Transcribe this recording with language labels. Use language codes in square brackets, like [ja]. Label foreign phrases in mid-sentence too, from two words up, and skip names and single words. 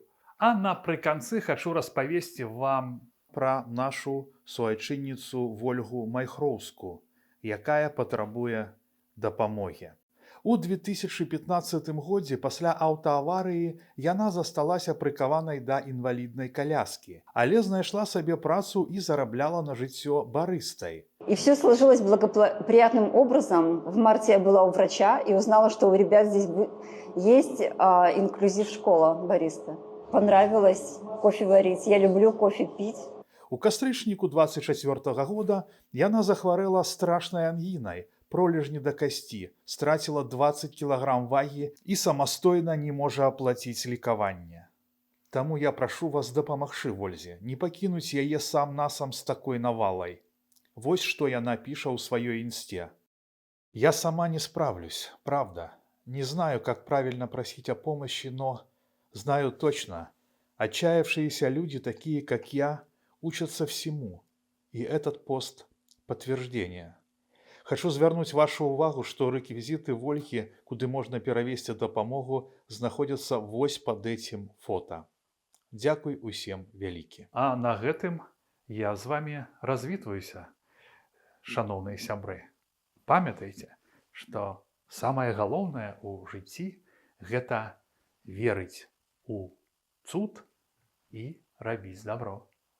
[be] А напрыканцы хачу распавесці вам пра нашу суайчынніцу Вольгу Майхроўску, якая патрабуе дапамогі. У 2015 годзе пасля аўтааварыі яна засталася прыкаванай да інваліднай коляскі, але знайшла сабе працу і зарабляла на жыццё барыстай. [ru] И все сложилось благоприятным образом. В марте я была у врача и узнала, что у ребят здесь есть инклюзив-школа бариста. Понравилось кофе варить. Я люблю кофе пить. [be] У кастрычніку 24 года яна захварэла страшнай ангінай, пролежні да касці, страціла 20 кілаграм вагі і самастойна не можа аплаціць лекаванне. Таму я прашу вас дапамагчы Вользе, не пакінуць яе сам-насам з такой навалай. Вось што яна піша ў сваёй інсте. [ru] Я сама не справлюсь, правда. Не знаю, как правильно просить о помощи, но знаю точно, отчаявшиеся люди, такие как я, учатся всему, и этот пост – подтверждение. [be] Хочу звярнуць вашу увагу, што рэквізіты Вольгі, куды можна перавесці дапамогу, знаходзяцца вось пад этим фото. Дзякуй усім вялікі. А на гэтым я з вами развітваюся, шаноўныя сябры. Памятайце, што самае галоўнае ў жыцці – гэта верыць у цуд і рабіць добро.